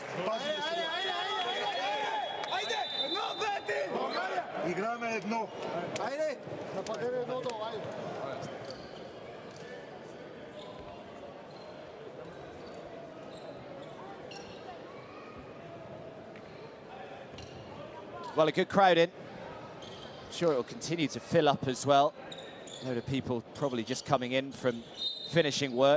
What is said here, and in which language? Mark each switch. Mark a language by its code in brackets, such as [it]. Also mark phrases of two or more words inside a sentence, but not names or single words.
[bg] Пазим се. Айде! Едно, две, три! България! Играме едно. Айде! Нападение едно долу, айде. [en] Well, a good crowd in. I'm sure it will continue to fill up as well. A load of people probably just coming in from finishing work.